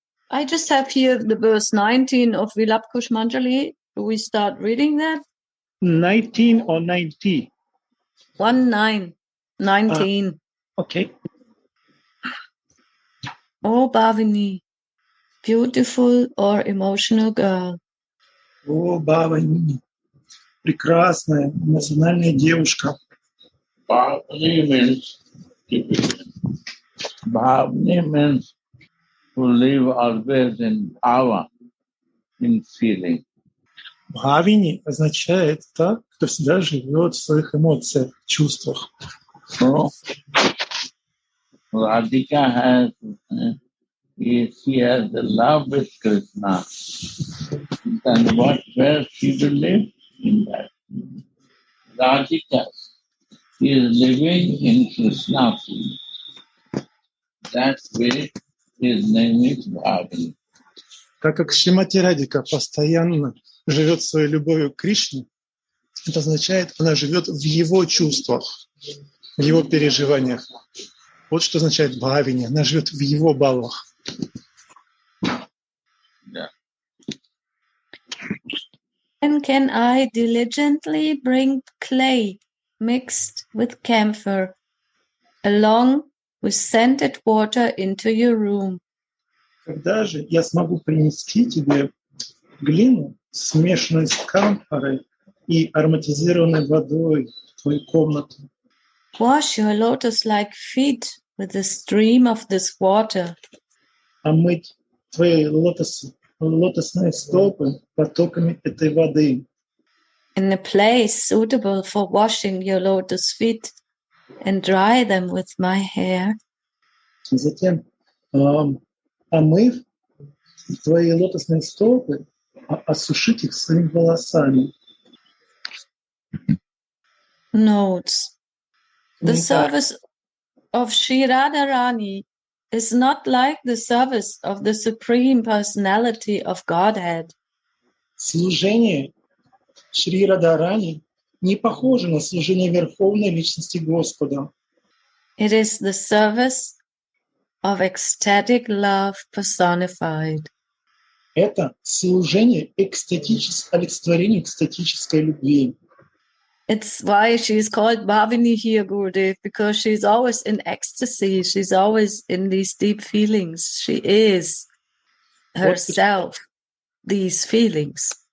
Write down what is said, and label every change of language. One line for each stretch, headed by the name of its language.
English: I just have here the verse 19 of Vilapkush Manjari. Do we start reading that? 19 or 90? 19. Okay. Oh, Bhavini, beautiful or emotional girl.
Russian: О, Бхавани, прекрасная, эмоциональная девушка.
English: Bhavani means to live always in bhava, in feeling.
Russian: Бхавини означает так, кто всегда живет в своих эмоциях, чувствах.
English: So, Radhika has, she has the love with Krishna. Then where she will live? In that. Radhika is living in Krishna field. That way his name is Bhavani.
Russian: Так как Шримати Радика постоянно живет своей любовью к Кришне, это означает, она живет в его чувствах, в его переживаниях. Вот что означает бхавини. Она живет в его баллах.
English: Yeah. And can I diligently bring clay mixed with camphor along with scented water into your room?
Russian: Когда же я смогу принести тебе глину, смешанную с камфорой и ароматизированной водой в твою комнату?
English: Wash your lotus-like feet with a stream of this water.
Russian: Омыть твои лотосные стопы потоками этой воды.
English: In a place suitable for washing your lotus feet and dry them with my hair.
Russian: Затем, омыв твои лотосные стопы, осушить их своими волосами.
English: Notes. The
Russian: Комментарий.
English: service of Sri Radharani is not like the service of the Supreme Personality of Godhead.
Russian: Служение Шри Радharani не похоже на служение Верховной Личности Господа.
English: It is the service of ecstatic love personified.
Russian: Это служение олицетворению экстатической любви.
English: It's why she's called Bhavini here, Gurudev, because she's always in ecstasy. She's always in these deep feelings. She is herself these feelings.